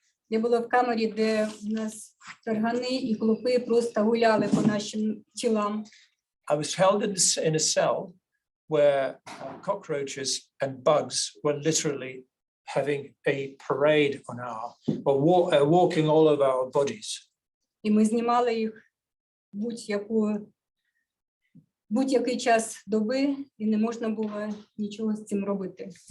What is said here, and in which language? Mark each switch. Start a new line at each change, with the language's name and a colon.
Ukrainian: Я була в камері, де у нас таргани і клопи просто гуляли по нашим тілам.
English: I was held in a cell where cockroaches and bugs were literally having a parade on walking all over our bodies.
Ukrainian: І ми знімали їх будь-який час доби, і не можна було нічого з цим робити.